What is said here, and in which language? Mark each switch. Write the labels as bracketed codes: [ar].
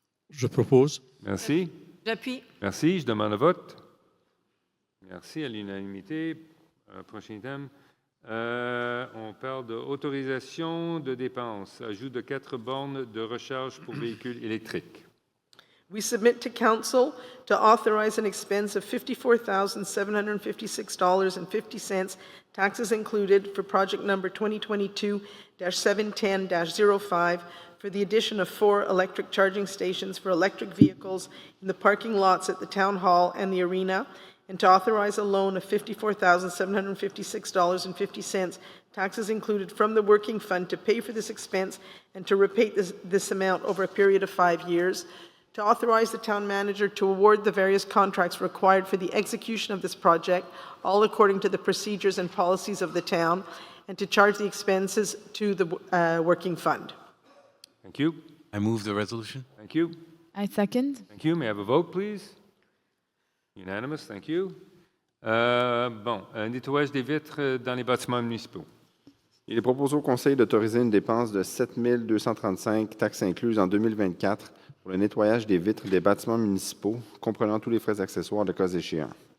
[fr] Je propose. Merci. J'appuie. Merci. Je demande le vote. Merci à l'unanimité. Prochain item. On parle d'autorisation de dépenses, ajout de 4 bornes de recharge pour véhicules électriques. [en] We submit to Council to authorize an expense of $54,756.50, taxes included, for project number 2022-710-05, for the addition of 4 electric charging stations for electric vehicles in the parking lots at the Town Hall and the Arena, and to authorize a loan of $54,756.50, taxes included, from the working fund to pay for this expense and to repay this amount over a period of 5 years, to authorize the town manager to award the various contracts required for the execution of this project, all according to the procedures and policies of the town, and to charge the expenses to the working fund. Thank you. I move the resolution. Thank you. I second. Thank you. May I have a vote, please? Unanimous. Thank you. [fr] Nettoyage des vitres dans les bâtiments municipaux. Il est proposé au Conseil d'autoriser une dépense de 7 235, taxes incluses en 2024, pour le nettoyage des vitres des bâtiments municipaux, comprenant tous les frais accessoires de cas échéants.